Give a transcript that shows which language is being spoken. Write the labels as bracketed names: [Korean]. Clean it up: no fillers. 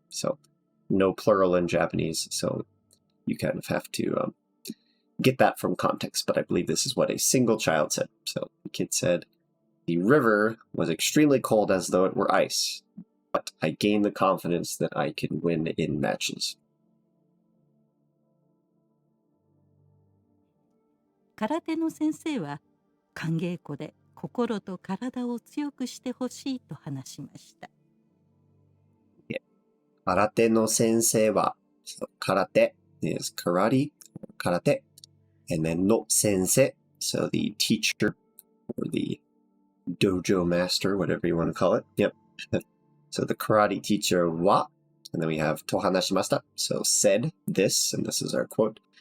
[English] So no plural in Japanese. So you kind of have to get that from context. But I believe this is what a single child said. So the kid said, the river was extremely cold as though it were ice. But I gained the confidence that I can win in matches. [Japanese] 空手の先生は寒稽古で心と体を強くしてほしいと話しました。空手の先生は、 [English] 空手 is karate, 空手, and then [Japanese] の先生, [English] so the teacher or the dojo master, whatever you want to call it. Yep. So the karate teacher wa, and then we have [Japanese] と話しました, [English] so said this, and this is our quote.